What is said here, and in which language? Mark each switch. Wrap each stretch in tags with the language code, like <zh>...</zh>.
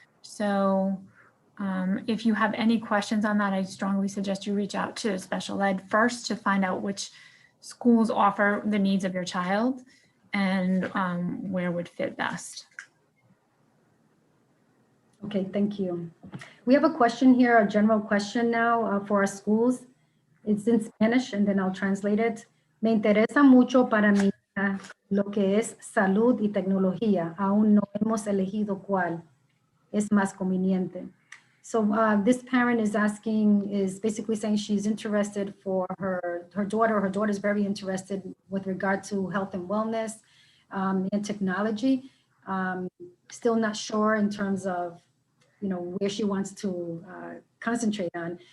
<en>So if you have any questions on that, I strongly suggest you reach out to special ed first to find out which schools offer the needs of your child and where would fit best. Okay, thank you. We have a question here, a general question now for our schools. It's in Spanish and then I'll translate it.</en> <es>Me interesa mucho para mi hija lo que es salud y tecnología. Aún no hemos elegido cuál es más conveniente.</es> <en>So this parent is basically saying she's interested for her daughter. Her daughter is very interested with regard to health and wellness and technology. Still not sure in terms of where she wants to concentrate on.</en>